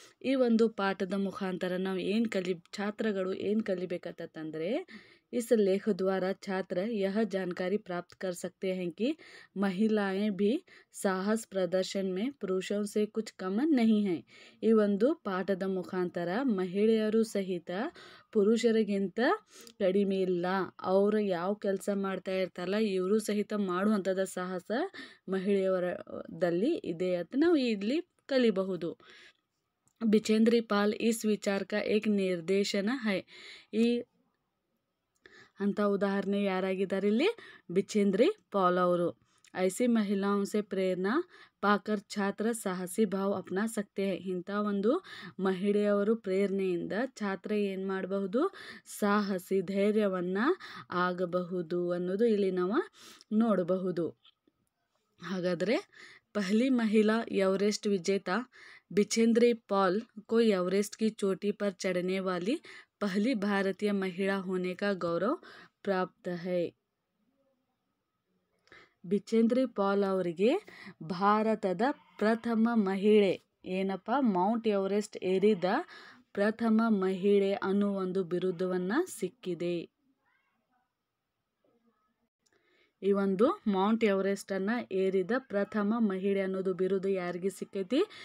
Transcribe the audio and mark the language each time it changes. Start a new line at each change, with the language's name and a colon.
Kannada: ಈ ಒಂದು ಪಾಠದ ಮುಖಾಂತರ ನಾವು छात्रಗಳು ಏನು ಕಲಿಬೇಕಂತಂದ್ರೆ,
Hindi: इस लेख द्वारा छात्र यह जानकारी प्राप्त कर सकते हैं कि महिलाएं भी साहस प्रदर्शन में पुरुषों से कुछ कम नहीं हैं.
Kannada: ಈ ಒಂದು ಪಾಠದ ಮುಖಾಂತರ ಮಹಿಳೆಯರು ಸಹಿತ ಪುರುಷರಿಗಿಂತ ಕಡಿಮೆ ಇಲ್ಲ. ಅವರು ಯಾವ ಕೆಲಸ ಮಾಡ್ತಾ ಇರ್ತಾರಲ್ಲ, ಇವರು ಸಹಿತ ಮಾಡುವಂಥದ್ದು ಸಾಹಸ ಮಹಿಳೆಯರಲ್ಲಿ ಇದೆ ಅಂತ ನಾವು ಇಲ್ಲಿ ಕಲಿಬಹುದು.
Hindi: बिचेंद्री पाल इस विचार का एक निर्देशन है.
Kannada: ಈ ಅಂತ ಉದಾಹರಣೆ ಯಾರಾಗಿದ್ದಾರೆ ಇಲ್ಲಿ?
Hindi: बिचेंद्री पाल
Kannada: ಅವರು.
Hindi: ऐसी महिलाओं से प्रेरणा पाकर छात्र साहसी भाव अपना सकते हैं.
Kannada: ಇಂಥ ಒಂದು ಮಹಿಳೆಯವರು ಪ್ರೇರಣೆಯಿಂದ ಛಾತ್ರ ಏನು ಮಾಡಬಹುದು? ಸಾಹಸಿ ಧೈರ್ಯವನ್ನು ಆಗಬಹುದು ಅನ್ನೋದು ಇಲ್ಲಿ ನಾವು ನೋಡಬಹುದು. ಹಾಗಾದರೆ
Hindi: पहली महिला एवरेस्ट विजेता बिचेंद्री पाल को एवरेस्ट की चोटी पर चढ़ने वाली पहली भारतीय महिला होने का गौरव प्राप्त है.
Kannada: बिचेंद्री पाल ಅವರಿಗೆ ಭಾರತದ ಪ್ರಥಮ ಮಹಿಳೆ ಏನಪ್ಪ? ಮೌಂಟ್ ಎವರೆಸ್ಟ್ ಏರಿದ ಪ್ರಥಮ ಮಹಿಳೆ ಅನ್ನೋ ಒಂದು ಬಿರುದವನ್ನು ಸಿಕ್ಕಿದೆ. ಈ ಒಂದು ಮೌಂಟ್ ಎವರೆಸ್ಟನ್ನು ಏರಿದ ಪ್ರಥಮ ಮಹಿಳೆ ಅನ್ನೋದು ಬಿರುದು ಯಾರಿಗೆ ಸಿಕ್ಕೈತಿ?